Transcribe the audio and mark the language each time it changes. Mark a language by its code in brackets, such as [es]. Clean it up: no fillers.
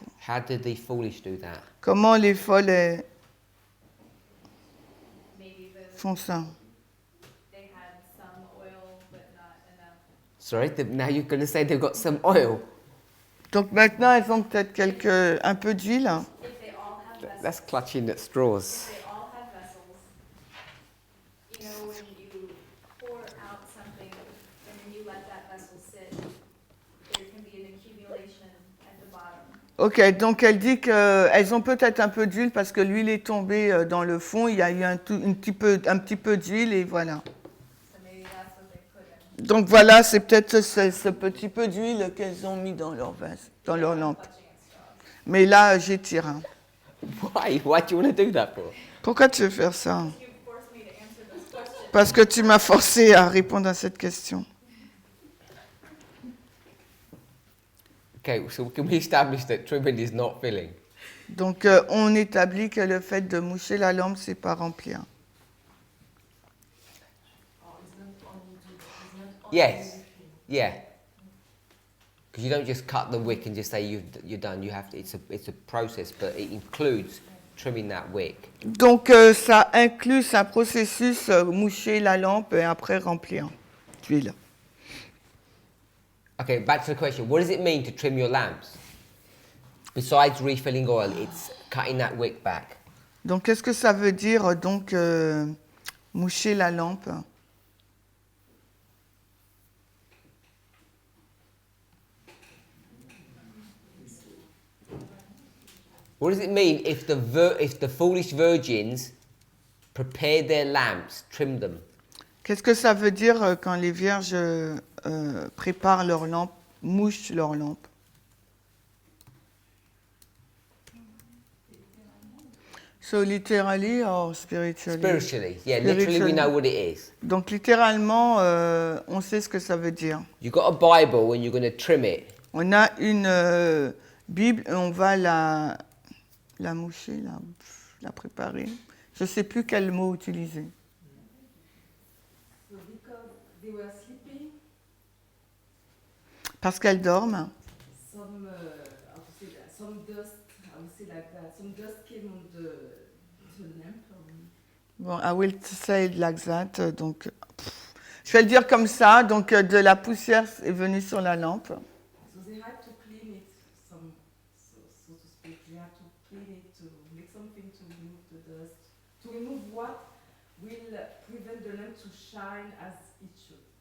[en] how did the foolish do that? [fr] Comment les folles [en] Maybe [fr] font ça? [en] they had some oil but not enough. Sorry, now you're going to say they've got some oil. [fr] Donc maintenant, elles ont peut-être un peu d'huile. [en] If they all have vessels, That's clutching at straws. if they all have vessels, you know, when you pour out something and then you let that vessel sit, there can be an accumulation at the bottom. [fr] Ok, donc elle dit qu'elles ont peut-être un peu d'huile parce que l'huile est tombée dans le fond, il y a eu un petit peu d'huile et voilà. [en] So maybe that's what they put in. [fr] Donc voilà, c'est peut-être ce petit peu d'huile qu'elles ont mis dans leur vase, dans leur lampe. [en] Clutching at straws. [fr] Mais là, j'étire. Hein. [en] Why? Why do you want to do that for? [fr] Pourquoi tu veux faire ça? [en] You forced me to answer this question. [fr] Parce que tu m'as forcé à répondre à cette question. [en] Okay, so can we establish that trimming is not filling? [fr] Donc on établit que le fait de moucher la lampe, c'est pas remplir. [en] Or it's not only Yes. Yeah. Because you don't just cut the wick and just say you're done. You have to. It's a process, but it includes trimming that wick. [fr] Donc ça inclut un processus moucher la lampe et après remplir d'huile. [en] Okay, back to the question. What does it mean to trim your lamps? Besides refilling oil, it's cutting that wick back. [fr] Donc qu'est-ce que ça veut dire donc moucher la lampe? [en] What does it mean if the foolish virgins prepared their lamps, trimmed them? [fr] Qu'est-ce que ça veut dire quand les vierges préparent leur lampe, mouchent leur lampe? [en] So literally or spiritually? Spiritually, yeah. Literally, we know what it is. [fr] Donc littéralement, on sait ce que ça veut dire. [en] You got a Bible and you're going to trim it. [fr] On a une Bible et on va la moucher, la préparer. Je ne sais plus quel mot utiliser. [en] So because they were sleeping, [fr] Parce qu'elles dorment. [en] some how to say that, some dust, I would say like that, some dust came on the lamp. Bon, I will say it like that. [fr] Donc, je vais le dire comme ça. Donc, de la poussière est venue sur la lampe. [en] So they had to clean it, so to speak. They had to clean it to make something to remove the dust, to remove what will prevent the lamp to shine as it should.